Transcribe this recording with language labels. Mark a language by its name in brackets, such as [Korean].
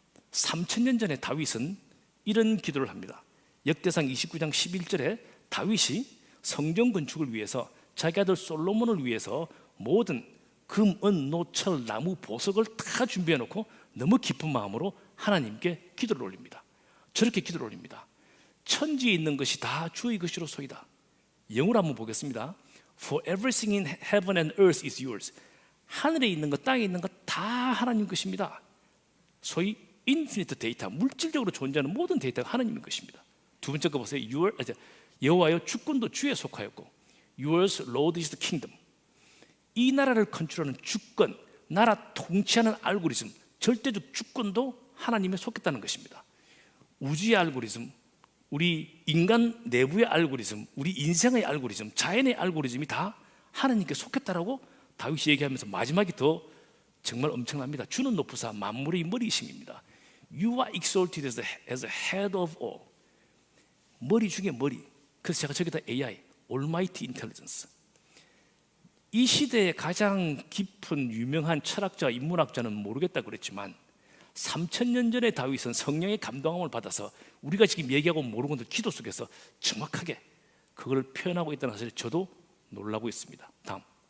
[Korean] 3000년 전에 다윗은 이런 기도를 합니다. 역대상 29장 11절에 다윗이 성전 건축을 위해서 자기 아들 솔로몬을 위해서 모든 금, 은, 노, 철, 나무, 보석을 다 준비해 놓고 너무 깊은 마음으로 하나님께 기도를 올립니다. 저렇게 기도를 올립니다. 천지에 있는 것이 다 주의 것이로소이다. 영어로 한번 보겠습니다. [English] For everything in heaven and earth is yours. [Korean] 하늘에 있는 것, 땅에 있는 것 다 하나님 것입니다. 소위 인피니트 데이터, 물질적으로 존재하는 모든 데이터가 하나님의 것입니다. 두 번째 거 보세요. 여호와여 주권도 주에 속하였고 Yours Lord is the kingdom. 이 나라를 컨트롤하는 주권, 나라 통치하는 알고리즘, 절대적 주권도 하나님에 속했다는 것입니다. 우주의 알고리즘, 우리 인간 내부의 알고리즘, 우리 인생의 알고리즘, 자연의 알고리즘이 다 하나님께 속했다라고 다윗이 얘기하면서 마지막이 더 정말 엄청납니다. 주는 높으사 만물의 머리이심입니다. [English] You are exalted as the head of all. [Korean] 머리 중에 머리. 그래서 제가 저기다 AI, Almighty Intelligence. 이 시대의 가장 깊은 유명한 철학자, 인문학자는 모르겠다 그랬지만 3000년 전에 다윗은 성령의 감동함을 받아서 우리가 지금 얘기하고 모르는 것들 기도 속에서 정확하게 그걸 표현하고 있다는 사실을 저도 놀라고 있습니다. 다음.